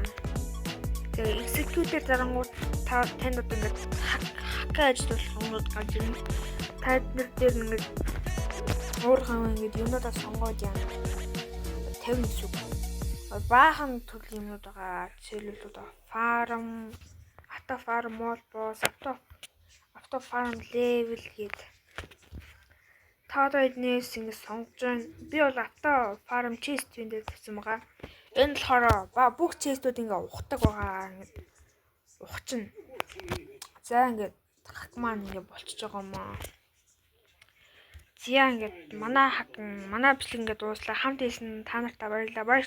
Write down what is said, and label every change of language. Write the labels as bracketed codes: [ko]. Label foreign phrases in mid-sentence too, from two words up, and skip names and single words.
[mn] Тэгээ execute дээр дарангууд танд одоо ингээд хакаа ажиллах юмнууд гарч ирнэ. Та нар дээр ингээд өөрхөн ингээд юмудаа сонгоод яана. 50 зүг. Баахан төрлийн юмнууд байгаа. Жишээлбэл одоо [en] farm, auto farm, mall boss, auto farm level [mn] гээд та одоо эднээс ингэ сонгож байна. Би бол auto farm chest дээр тавьсан байгаа. Энэ болохоор бүх chestүүд ингэ ухдаг байгаа. Ингэ ухчихна. За ингэ хак маань ингэ болчихж байгаа юм аа. Зя ингээд манай бичлэг ингээд дууслаа. Хамт хэлсэн та нартай баярлалаа.